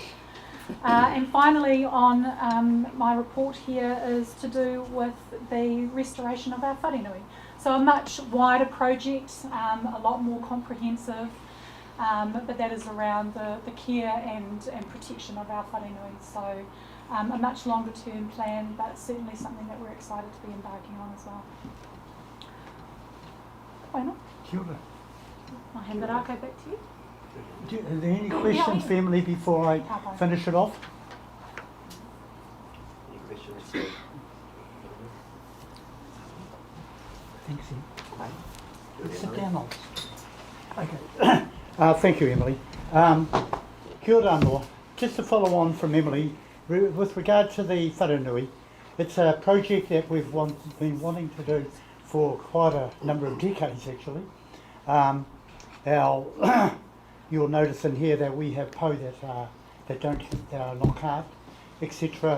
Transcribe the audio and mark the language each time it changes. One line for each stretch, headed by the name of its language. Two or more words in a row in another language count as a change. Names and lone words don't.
English: And finally, on my report here is to do with the restoration of our wharenui. So a much wider project, a lot more comprehensive, but that is around the care and protection of our wharenui. So a much longer term plan, but certainly something that we're excited to be embarking on as well. Whenua?
Māori: Kia ora.
English: I'll hand the rākau back to you. Are there any questions, family, before I finish it off? Any questions? Thanks, Em. Sit down on. Okay. Thank you, Emily.
Māori: Kia ora anō.
English: Just to follow on from Emily, with regard to the wharenui, it's a project that we've been wanting to do for quite a number of decades, actually. You'll notice in here that we have po that are not carved, etc.